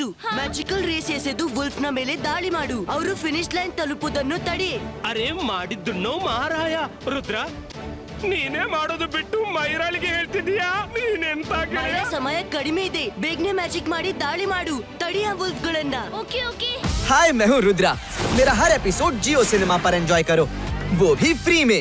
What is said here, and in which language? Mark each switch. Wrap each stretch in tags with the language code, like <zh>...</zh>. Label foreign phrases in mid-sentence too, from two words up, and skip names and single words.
<en>magical rays</en> <kn>ಎಸೆದು ವುಲ್ಫ್ ನ ಮೇಲೆ ದಾಳಿ ಮಾಡು. ಅವರು</kn> <en>finish line</en> <kn>ತಲುಪುವುದನ್ನು ತಡಿ. ಅರೆ ಮಾಡಿದ್ದುಣ್ಣೋ ಮಹಾರಾಯ. ರುದ್ರ, ನೀನೇ ಮಾಡೋದು ಬಿಟ್ಟು ಮೈರಾಳಿಗೆ ಹೇಳ್ತಿದೀಯಾ? ನೀನೆಂತ ಗೆಳೆಯ? ಸಮಯ ಕಡಿಮೆ ಇದೆ, ಬೇಗನೆ ಮ್ಯಾಜಿಕ್ ಮಾಡಿ ದಾಳಿ ಮಾಡು. ತಡಿ ಆ ವುಲ್ಫ್ ಗಳನ್ನ.</kn> <en>OK OK.</en> <hi>हाय, मैं हूँ रुद्रा। मेरा हर एपिसोड जियो सिनेमा पर एंजॉय करो, वो भी फ्री में।</hi>